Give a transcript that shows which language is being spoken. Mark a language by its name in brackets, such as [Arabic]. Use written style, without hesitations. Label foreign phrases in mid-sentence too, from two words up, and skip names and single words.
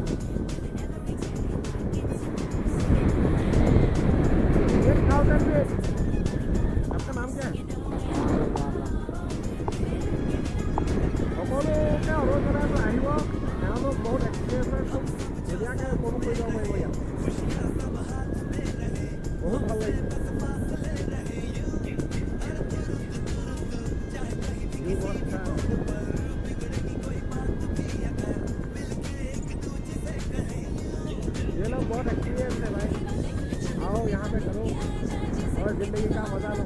[Hindi] आपका नाम क्या है? [Assamese] সকলো অনুৰোধ আহিব, তেওঁলোক বহুত এক্সপিৰিয়েঞ্চ ধুনীয়াকৈ উপভোগ কৰি যাব পাৰিব ইয়াত। বহুত ভাল লাগিছে। [Hindi] ये लोग बहुत एक्सपीरियंस है भाई, आओ यहाँ पे करो और जिंदगी का मजा लो।